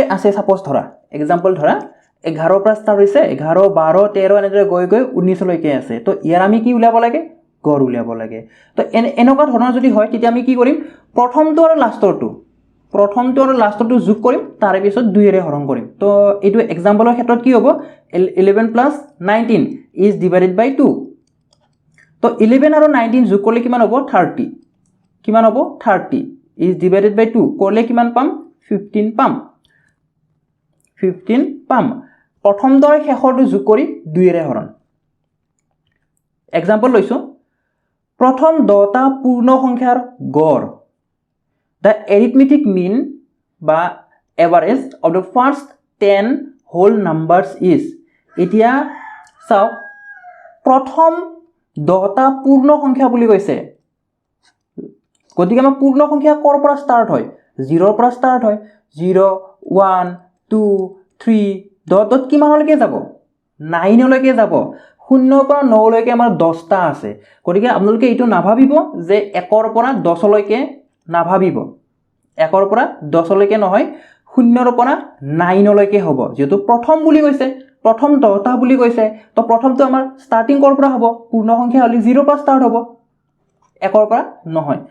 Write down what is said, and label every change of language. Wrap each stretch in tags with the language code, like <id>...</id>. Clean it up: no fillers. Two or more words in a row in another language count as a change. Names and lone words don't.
<as>আছে সাপোজ ধৰা এক্সাম্পল ধৰা 11 ৰ পৰা ষ্টাৰ্ট হৈছে 11 12 13 এনেদৰে গৈ 19 লৈকে আছে তো ইয়াৰ আমি কি উলিয়াব লাগে গড় উলিয়াব লাগে তো এনেকুৱা ধৰণৰ যদি হয় তেতিয়া আমি কি কৰিম প্ৰথমটো আৰু লাষ্টৰটো যোগ কৰিম তাৰ পিছত 2 এৰে হৰণ কৰিম তো এইটো এক্সাম্পলৰ ক্ষেত্ৰত কি হ'ব</as> <en>11 + 19 is divided by 2</en> <as>তো 11 আৰু 19 যোগ কৰিলে কিমান হ'ব</as> <en>30 is divided by 2</en> <as>কৰিলে কিমান পাম 15 পাম প্ৰথমটো আৰু শেষৰটো যোগ কৰি 2 এৰে হৰণ এক্সাম্পল লৈছো প্ৰথম 10টা পূৰ্ণ সংখ্যাৰ গড়</as> <en>the arithmetic mean</en> <as>বা</as> <en>average of the first 10 whole numbers is</en> <as>এতিয়া চাওক প্ৰথম 10টা পূৰ্ণ সংখ্যা বুলি কৈছে গতিকে আমাৰ পূৰ্ণ সংখ্যা কৰ পৰা ষ্টাৰ্ট হয় 0 ৰ পৰা ষ্টাৰ্ট হয় 0 1 2 3 ডট কিমানলৈকে যাব 9 লৈকে যাব 0 পৰা 9 লৈকে আমাৰ 10টা আছে গতিকে আপোনালোকে এইটো নাভাবিব যে 1 ৰ পৰা 10 লৈকে নাভাবিব 1 ৰ পৰা 10 লৈকে নহয় 0 ৰ পৰা 9 লৈকে হ'ব যেহেতু প্ৰথম বুলি কৈছে প্ৰথম 10টা বুলি কৈছে তো প্ৰথমটো আমাৰ ষ্টাৰ্টিং কৰ পৰা হ'ব পূৰ্ণ সংখ্যা হলি 0 পৰা ষ্টাৰ্ট হ'ব 1 ৰ পৰা নহয়</as>